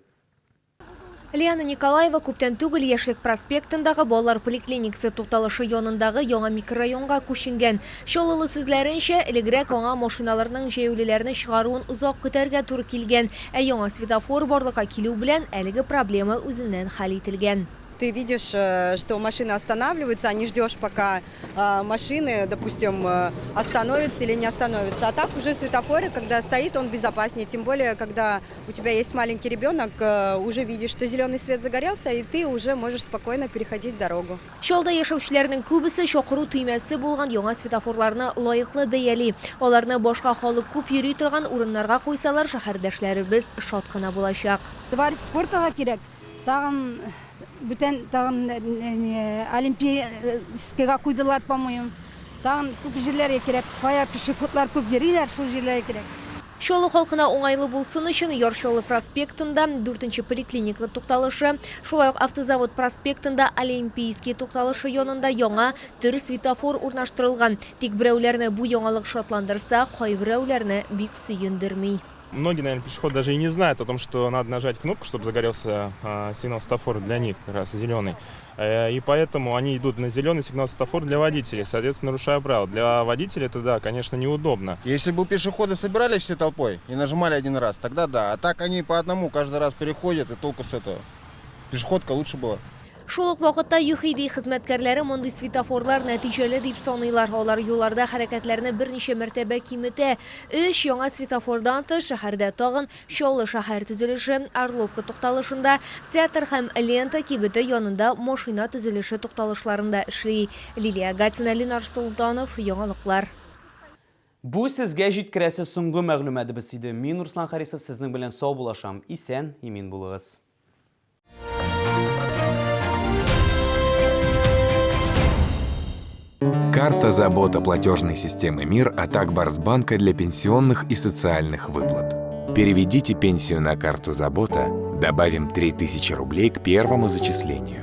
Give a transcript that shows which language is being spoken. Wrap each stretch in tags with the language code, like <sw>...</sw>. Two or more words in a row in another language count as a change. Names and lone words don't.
<tt>Лиана Николаева күптән түгел Яшьлек проспектындагы балалар поликлиникасы тукталышы янындагы яңа микрорайонга күченгән. Чолылы сүзләренчә, элегрәк аңа машиналарның җәяүлеләрне чыгаруын узак көтәргә туры килгән, ә яңа светофор барлыкка килү белән әлеге проблема үзеннән хәл ителгән.</tt> <ru>Ты видишь, что машины останавливаются, а не ждешь, пока машины, допустим, остановятся или не остановятся. А так уже в светофоре, когда стоит, он безопаснее. Тем более, когда у тебя есть маленький ребенок, уже видишь, что зеленый свет загорелся, и ты уже можешь спокойно переходить дорогу.</ru> <tt>Шолда яшәүчеләрнең күбесе чакыру төймәсе булган яңа светофорларны лаеклы бәяли. Аларны башка халык күп йөри торган урыннарга куйсалар, шәһәрдәшләребез шат кына булачак. Товарищ спортага кирәк. Тагын бүтән тагын олимпийскийга куйдылар, по-моему. Тагын күп җирләргә кирәк. Кая пешеходлар күп йөриләр, шул җирләргә кирәк. Шолы халкына уңайлы булсын өчен Яршолы проспектында 4-нче поликлиника тукталышы, шулай ук автозавод проспектында Олимпийский тукталышы янында яңа төр светофор урнаштырылган. Тик берәүләрне бу яңалык шатландырса, кайберәүләрне бик сөендерми.</tt> <ru>Многие, наверное, пешеходы даже и не знают о том, что надо нажать кнопку, чтобы загорелся сигнал светофора для них, как раз зеленый. И поэтому они идут на зеленый сигнал светофора для водителей, соответственно, нарушая правила. Для водителей это, да, конечно, неудобно. Если бы пешеходы собирались все толпой и нажимали один раз, тогда да. А так они по одному каждый раз переходят, и толку с этого. Пешеходка лучше была.</ru> <tt>Шул ук вакытта ЮХИДИ хезмәткәрләре мондый светофорлар нәтиҗәле дип саныйлар. Алар юлларда хәрәкәтләрне берничә мәртәбә киметә. 3 яңа светофордан тыш шәһәрдә тагын Чаллы шәһәр төзелеше, Орловка тукталышында, театр һәм лента кибете янында машина төзелеше тукталышларында эшли. Лилия Гатина, Ленар Султанов, яңалыклар. Бу сезгә җиткерәсе соңгы мәгълүматыбыз иде. Мин Руслан Харисов сезнең белән сау булашам. Исән, имин булыгыз.</tt> <ru>Карта забота платежной системы МИР от Акбарсбанка для пенсионных и социальных выплат. Переведите пенсию на карту забота, добавим 3000 рублей к первому зачислению.</ru>